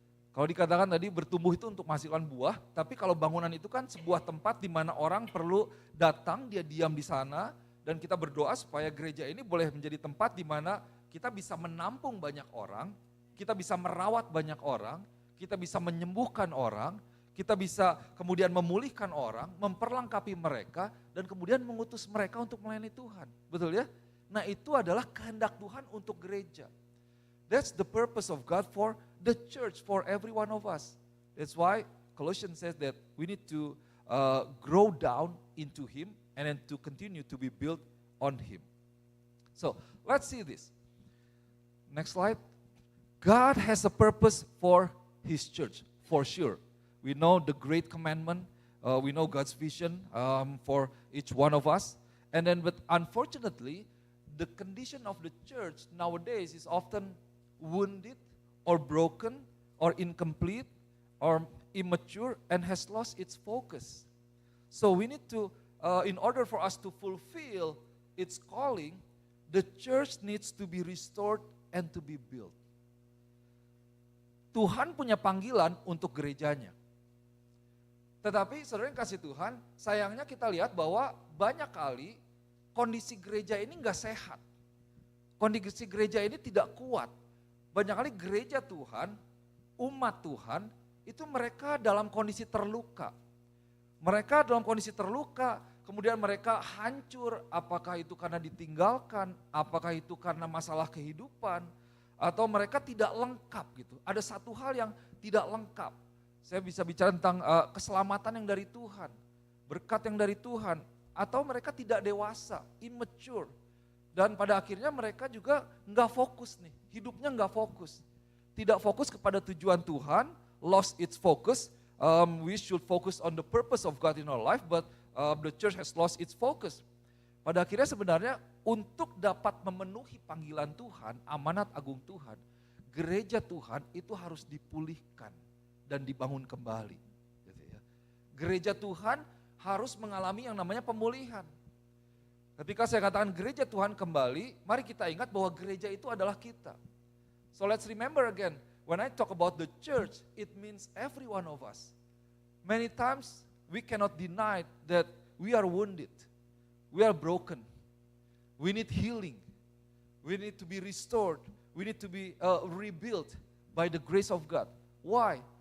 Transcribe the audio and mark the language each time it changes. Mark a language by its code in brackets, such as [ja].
[id] Kalau dikatakan tadi bertumbuh itu untuk menghasilkan buah, tapi kalau bangunan itu kan sebuah tempat di mana orang perlu datang, dia diam di sana, dan kita berdoa supaya gereja ini boleh menjadi tempat di mana kita bisa menampung banyak orang, kita bisa merawat banyak orang, kita bisa menyembuhkan orang, kita bisa kemudian memulihkan orang, memperlengkapi mereka, dan kemudian mengutus mereka untuk melayani Tuhan. Betul ya? Nah itu adalah kehendak Tuhan untuk gereja. [en] That's the purpose of God for the church, for every one of us. That's why Colossians says that we need to grow down into Him and then to continue to be built on Him. So let's see this. Next slide. God has a purpose for His church, for sure. We know the great commandment, we know God's vision for each one of us. But unfortunately, the condition of the church nowadays is often wounded or broken or incomplete or immature and has lost its focus. So we need to, in order for us to fulfill its calling, the church needs to be restored and to be built. [id] Tuhan punya panggilan untuk gerejanya. Tetapi saudara yang kasih Tuhan, sayangnya kita lihat bahwa banyak kali kondisi gereja ini enggak sehat. Kondisi gereja ini tidak kuat. Banyak kali gereja Tuhan, umat Tuhan, itu mereka dalam kondisi terluka. Mereka dalam kondisi terluka, kemudian mereka hancur, apakah itu karena ditinggalkan, apakah itu karena masalah kehidupan, atau mereka tidak lengkap gitu. Ada satu hal yang tidak lengkap. Saya bisa bicara tentang keselamatan yang dari Tuhan, berkat yang dari Tuhan, atau mereka tidak dewasa, immature. Dan pada akhirnya mereka juga nggak fokus nih, hidupnya nggak fokus. Tidak fokus kepada tujuan Tuhan, [en] lost its focus. We should focus on the purpose of God in our life, but the church has lost its focus. [id] Pada akhirnya sebenarnya untuk dapat memenuhi panggilan Tuhan, amanat agung Tuhan, gereja Tuhan itu harus dipulihkan dan dibangun kembali. Gitu ya. Gereja Tuhan harus mengalami yang namanya pemulihan. Ketika saya katakan gereja Tuhan kembali, mari kita ingat bahwa gereja itu adalah kita. [en] So let's remember again, when I talk about the church, it means every one of us. Many times we cannot deny that we are wounded, we are broken, we need healing, we need to be restored, we need to be rebuilt by the grace of God. Why?